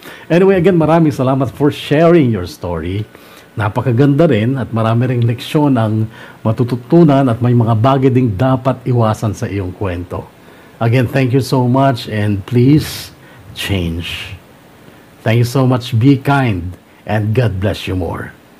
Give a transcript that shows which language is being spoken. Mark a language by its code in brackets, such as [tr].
[en] Anyway, again, [tl] maraming salamat [en] for sharing your story. [tl] Napakaganda rin at marami ring leksyon ang matututunan at may mga bagay ding dapat iwasan sa iyong kwento. [en] Again, thank you so much and please change. Thank you so much. Be kind and God bless you more.